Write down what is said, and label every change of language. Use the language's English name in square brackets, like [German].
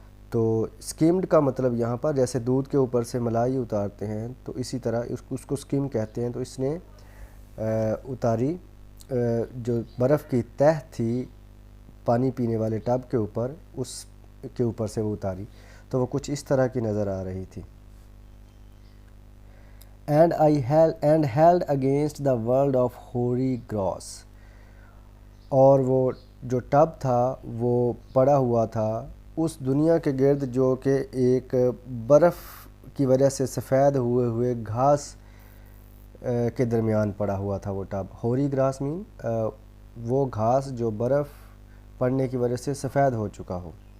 [Urdu] تو سکیمڈ کا مطلب یہاں پر جیسے دودھ کے اوپر سے ملائی اتارتے ہیں تو اسی طرح اس کو سکیم کہتے ہیں. تو اس نے اتاری جو برف کی تہہ تھی پانی پینے والے ٹب کے اوپر, اس کے اوپر سے وہ اتاری تو وہ کچھ اس طرح کی نظر آ رہی تھی. [English] And held against the world of hoary grass. [Urdu] اور وہ جو ٹب تھا وہ پڑا ہوا تھا اس دنیا کے گرد جو کہ ایک برف کی وجہ سے سفید ہوئے گھاس کے درمیان پڑا ہوا تھا وہ ٹب. ہوری گراس مین وہ گھاس جو برف پڑنے کی وجہ سے سفید ہو چکا ہو.